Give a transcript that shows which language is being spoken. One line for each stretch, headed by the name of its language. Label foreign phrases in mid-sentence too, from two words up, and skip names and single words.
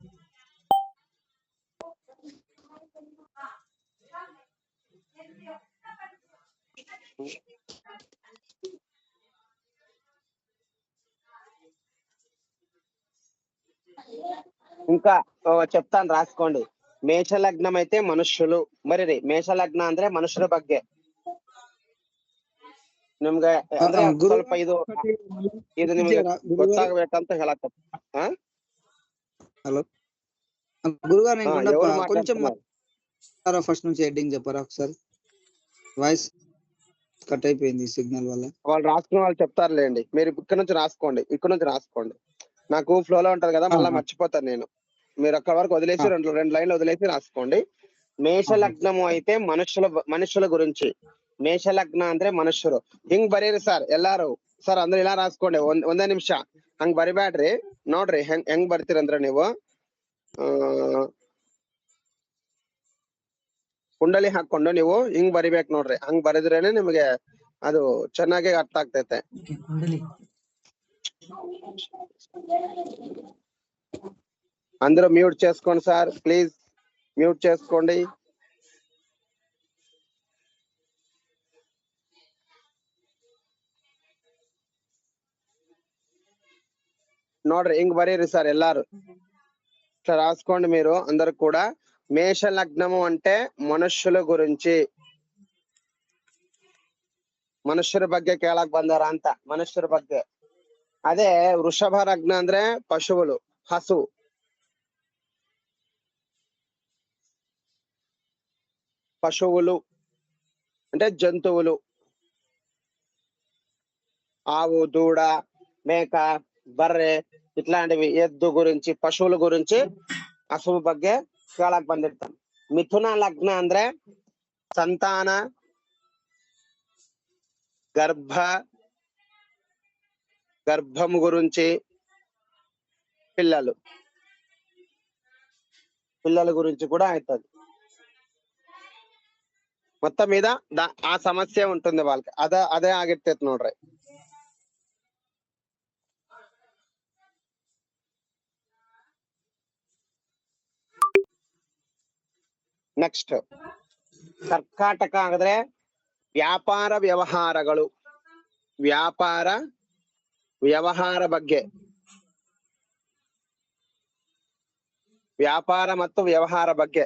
Telugu: ఇంకా చెప్తాను రాసుకోండి.
Kannada: ಮೇಷ ಲಗ್ನಂ ಐತೆ ಮನುಷ್ಯರು ಮರಿರಿ. ಮೇಷ ಲಗ್ನ ಅಂದ್ರೆ ಮನುಷ್ಯರ ಬಗ್ಗೆ ನಿಮ್ಗೆ ಅಂದ್ರೆ ಸ್ವಲ್ಪ ಇದು ನಿಮ್ಗೆ ಗೊತ್ತಾಗ್ಬೇಕಂತ ಹೇಳತ್ತ.
Telugu: హలో గురుగారు నేను కొంచెం ఫస్ట్ నుంచి హెడ్డింగ్ చెప్పారా ఒకసారి?
English: voice cut
Telugu: అయిపోయింది సిగ్నల్ వల్ల. వాళ్ళు రాసుకున్న వాళ్ళు చెప్తారులేండి. మీరు ఇక్కడ నుంచి రాసుకోండి, ఇక్కడ నుంచి రాసుకోండి. నాకు ఫ్లోలో ఉంటది కదా, మళ్ళీ మర్చిపోతాను నేను. మీరు అక్కడ వరకు వదిలేసి రెండు లైన్లు వదిలేసి రాసుకోండి. మేష లగ్నము అయితే ಮನುಷ್ಯರ గురించి.
Kannada: ಮೇಷ ಲಗ್ನ ಅಂದ್ರೆ ಮನುಷ್ಯರು. ಹಿಂಗ್ ಬರೀರಿ ಸರ್ ಎಲ್ಲಾರು. ಸರ್ ಅಂದ್ರೆ ಇಲ್ಲ ರಾಸ್ಕೊಂಡೆ ಒಂದೇ ನಿಮಿಷ ಹಂಗ್ ಬರಿಬ್ಯಾಡ್ರಿ. ನೋಡ್ರಿ ಹೆಂಗ್ ಬರ್ತೀರಂದ್ರ ನೀವು ಕುಂಡಲಿ ಹಾಕೊಂಡು ನೀವು ಹಿಂಗ್ ಬರಿಬೇಕ್ ನೋಡ್ರಿ. ಹಂಗ್ ಬರಿದ್ರೇನೆ ನಿಮ್ಗೆ ಅದು ಚೆನ್ನಾಗಿ ಅರ್ಥ ಆಗ್ತೈತೆ.
Telugu: అందరూ మ్యూట్ చేసుకోండి సార్,
English: please mute
Telugu: చేసుకోండి.
Kannada: ನೋಡ್ರಿ ಹಿಂಗ್ ಬರೀರಿ సార్ ಎಲ್ಲಾರು.
Telugu: ఇట్లా రాసుకోండి మీరు అందరు కూడా. మేష లగ్నము అంటే మనుష్యుల గురించి,
Kannada: ಮನುಷ್ಯರ ಬಗ್ಗೆ ಕೇಳಕ್ ಬಂದಾರ ಅಂತ, ಮನುಷ್ಯರ ಬಗ್ಗೆ. ಅದೇ ವೃಷಭ ಲಗ್ನ ಅಂದ್ರೆ ಪಶುవులు, ಹಸು.
Telugu: పశువులు అంటే జంతువులు. ఆవు, దూడ, మేక, బర్రె ఇట్లాంటివి, ఎద్దు గురించి, పశువుల గురించి,
Kannada: ಹಸು ಬಗ್ಗೆ ಕೇಳಕ್ ಬಂದಿರ್ತಾನೆ. ಮಿಥುನ ಲಗ್ನ ಅಂದ್ರೆ ಸಂತಾನ,
Telugu: గర్భము గురించి, పిల్లల గురించి కూడా అవుతుంది. మొత్తం మీద ఆ సమస్య ఉంటుంది వాళ్ళకి.
Kannada: అదే ಆಗಿರ್ತೈತಿ ನೋಡ್ರಿ. ನೆಕ್ಸ್ಟ್ ಕರ್ಕಾಟಕ ಆಗಿದ್ರೆ ವ್ಯಾಪಾರ ವ್ಯವಹಾರಗಳು, ವ್ಯಾಪಾರ ವ್ಯವಹಾರ ಬಗ್ಗೆ, ವ್ಯಾಪಾರ ಮತ್ತು ವ್ಯವಹಾರ ಬಗ್ಗೆ.